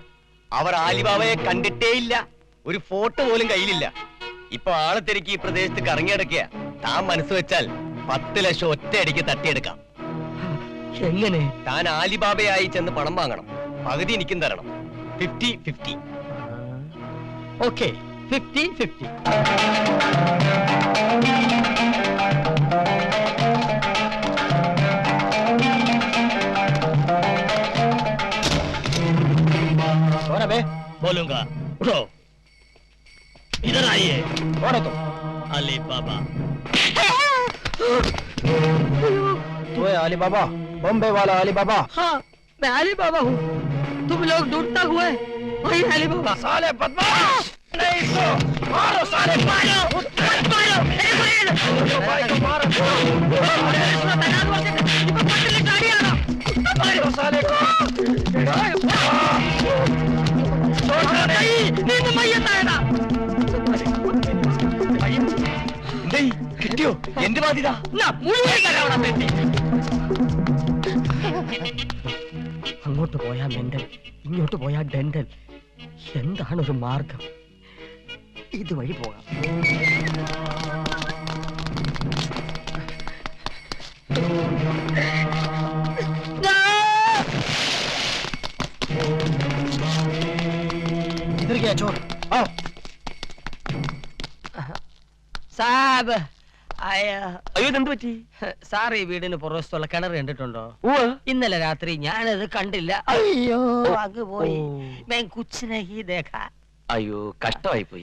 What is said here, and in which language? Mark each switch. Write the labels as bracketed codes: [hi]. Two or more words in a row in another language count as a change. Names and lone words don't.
[ml] അവർ ആലിബാബയെ കണ്ടിട്ടേ ഇല്ല, ഒരു ഫോട്ടോ പോലും കയ്യിലില്ല. ഇപ്പൊ ആളെ തിരക്കി ഈ പ്രദേശത്ത് കറങ്ങിയടക്കിയ. താൻ മനസ്സ് വെച്ചാൽ 10 ലക്ഷം ഒറ്റയടിക്ക് തട്ടിയെടുക്കാം. എങ്ങനെ? താൻ ആലിബാബയായി ചെന്ന് പണം വാങ്ങണം. പകുതി എനിക്കും തരണം. 50-50. ഓക്കെ, 50-50. [hi] कौन है बे? बोलूंगा. उठो, इधर आइए. कौन है तुम? अली बाबा. तू है अली बाबा, बॉम्बे वाला अली बाबा. हाँ, मैं अली बाबा हूँ. तुम लोग ढूंढता हुए वही अली बाबा. साले बदमाश! नहीं तो मारो साले, मारो! मारो! भाई को मारो! मारो साले को! [ml] കിട്ടിയോ? എന്റെ ബാധ്യത അങ്ങോട്ട് പോയാ മെന്റൽ, ഇങ്ങോട്ട് പോയാ ഡെന്റൽ. എന്താണ് ഒരു മാർഗം? ഇതുവഴി പോകാം. [hi] इधर क्या चोर? आओ. [ml] സാബ്, അയ്യോ, എന്ത് പറ്റി? സാർ ഈ വീടിന് പുറത്തുള്ള കിണർ കണ്ടിട്ടുണ്ടോ? ഇന്നലെ രാത്രി ഞാനത് കണ്ടില്ല. അയ്യോ, അങ്ങ് പോയി. [hi] ഞാൻ कुछ नहीं देखा. [ml] അയ്യോ, കഷ്ടമായി പോയി.